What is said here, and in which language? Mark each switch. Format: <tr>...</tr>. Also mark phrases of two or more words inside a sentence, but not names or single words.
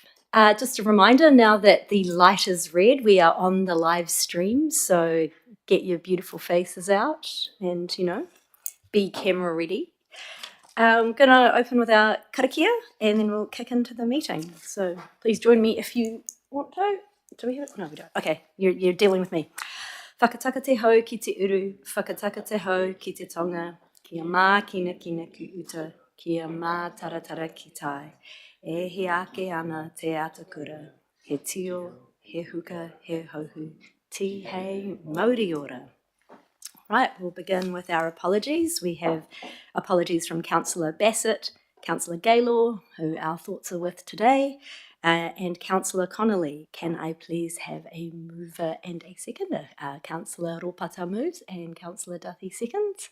<en>Just a reminder, now that the light is red, we are on the live stream, so get your beautiful faces out and, be camera ready. I'm going to open with our karakia and then we'll kick into the meeting. So please join me if you want to. Do we have it? No, we don't. Okay, you're dealing with me.</en> <mi>Whakataka te hau ki te uru, whakataka te hau ki te tonga, kia mā kina kina ki uta, kia mā taratara ki tai. E he ake ana te atakura, he tio, he huka, he hauhu, ti hei mauri ora.</mi> <en>Right, we'll begin with our apologies. We have apologies from Councillor Bassett, Councillor Gaylor, who our thoughts are with today, and Councillor Connolly. Can I please have a mover and a seconder? Councillor Ropata moves and Councillor Duffy seconds.</en>